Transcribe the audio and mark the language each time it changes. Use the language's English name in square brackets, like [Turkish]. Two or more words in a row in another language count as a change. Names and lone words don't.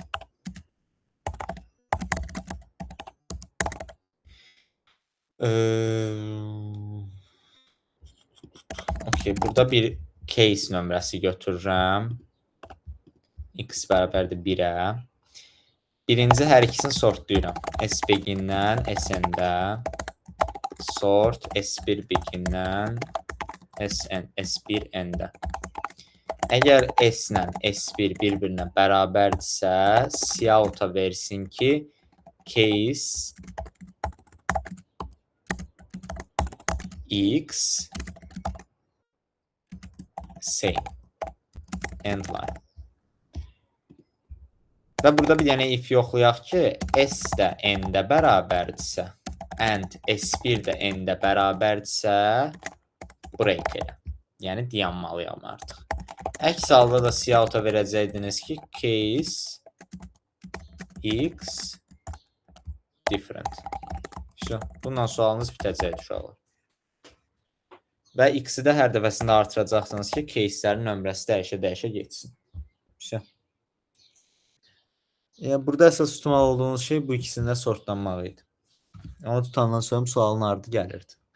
[Azerbaijani] Okay, burada bir case nömrəsi götürürəm. X bərabərdir 1-ə. Birinci hər ikisini sortlayıram. S begin-dən SN-də. Sort S1 begin-dən S1 N-də. Əgər S ilə S1 bir-birinə bərabərdirsə, cout-a versin ki, [English] case X same end line. [Azerbaijani] Və burada bir dənə if yoxlayaq ki, S də N-də bərabərdirsə, and S1 də N-də bərabərdirsə, break elə. Yəni, dayanmalıyam artıq. Əks halda da cout-a verəcəydiniz ki, [English] case X different. [Azerbaijani] Bundan sualınız bitəcəkdir uşaqlar. Və X-i də hər dəfəsində artıracaqsınız ki, case-lərin nömrəsi dəyişə-dəyişə geçsin. Burada əsas tutmalı olduğunuz şey bu ikisində sortlanmaq idi. Ama tutandan sonra sualın ardı gəlirdi.